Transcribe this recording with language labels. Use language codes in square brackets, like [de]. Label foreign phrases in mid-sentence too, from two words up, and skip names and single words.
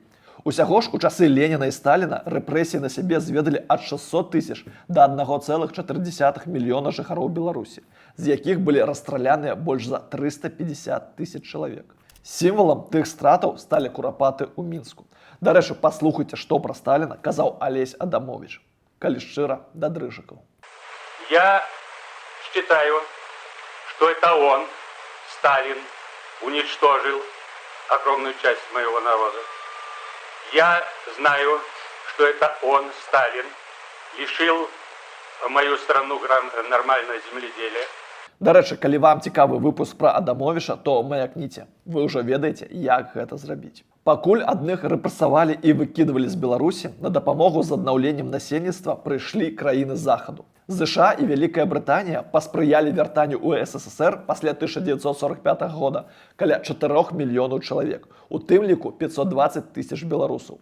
[be] Усяго ж у часы Леніна і Сталіна рэпрэсіі на сябе зведалі ад 600 тысяч да 1,4 мільёна жыхароў Беларусі, з якіх былі расстраляныя больш за 350 тысяч чалавек. Сімвалам тых стратаў сталі курапаты ў Мінску. Дарэчы, паслухайце, што пра Сталіна казаў Алесь Адамович, калі шчыра да дрыжыкаў. [ru] Я считаю, что это он, Сталин, уничтожил огромную часть моего народа. Я знаю, что это он, Сталин, лишил мою страну нормального земледелия. [be] Дарэчы, калі вам цікавы выпуск пра Адамовича, то маякніце. Вы ўжо ведаеце, як гэта зрабіць. Пакуль адных рэпрэсавалі і выкідвалі з Беларусі, на дапамогу з аднаўленнем насельніцтва прыйшлі краіны захаду. США і Вялікая Брытанія паспрыялі вяртанню ў СССР пасля 1945 года каля 4 мільёнаў чалавек, у тым ліку 520 тысяч беларусаў.